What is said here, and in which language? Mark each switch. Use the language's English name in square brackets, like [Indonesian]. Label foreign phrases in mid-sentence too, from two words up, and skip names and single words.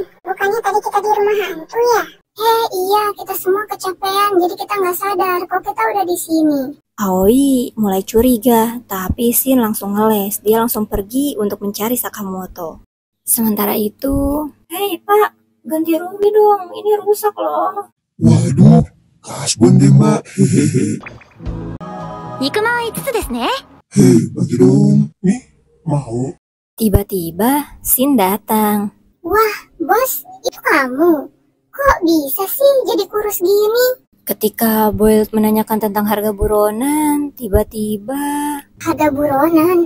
[Indonesian] Bukannya tadi kita di rumah hantu ya? Iya, kita semua kecapean, jadi kita nggak sadar kok kita udah di sini. Aoi mulai curiga, tapi Shin langsung ngeles. Dia langsung pergi untuk mencari Sakamoto. Sementara itu, hei Pak, ganti rugi dong, ini rusak loh. Waduh, kasbon deh mbak. Hehehe. [Japanese] 肉まん5つですね。 [Indonesian] Hei, bagi dong. Nih, mau. Tiba-tiba, Sin datang. Wah, bos, itu kamu. Kok bisa sih jadi kurus gini? Ketika Boyle menanyakan tentang harga buronan, tiba-tiba... Ada buronan.